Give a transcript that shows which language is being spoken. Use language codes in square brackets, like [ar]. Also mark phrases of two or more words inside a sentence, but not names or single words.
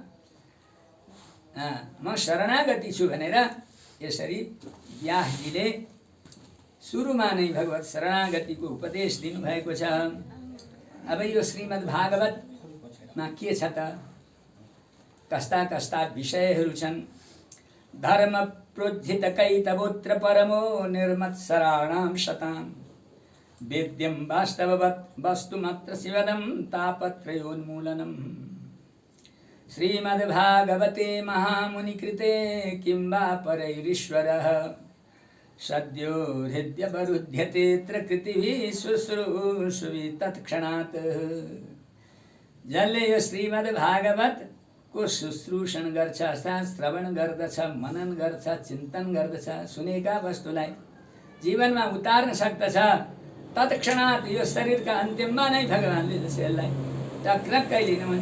[ne] म शरणागति छु भनेर यसरी व्यासजीले सुरुमा नै भगवत शरणागतिको उपदेश दिनुभएको छ। अब यो श्रीमद् भागवतमा के छ त, कस्ता कस्ता विषयहरू छन्। [sa] धर्म प्रोज्झित कैतवोत्र परमो निर्मत्सराणां शताम् वेद्यं वास्तववत् वस्तुमत्र शिवदं तापत्रयोन्मूलनम्। श्रीमद्भागवते महामुनिकृते किं वा परैरीश्वरः सद्यो हृद्यवरुध्यतेऽत्र कृतिभिः शुश्रूषुभिः तत्क्षणात्। [ne] जसले यो श्रीमद्भागवत को शुश्रूषण गर्छ, श्रवण गर्दछ, मनन गर्छ, चिन्तन गर्दछ, सुनेका वस्तुलाई जीवनमा उतार्न सक्दछ, तत्क्षणात् यो शरीरका अन्त्यमा नै भगवानले यसलाई टक्रक्कै लिनुहुन्छ।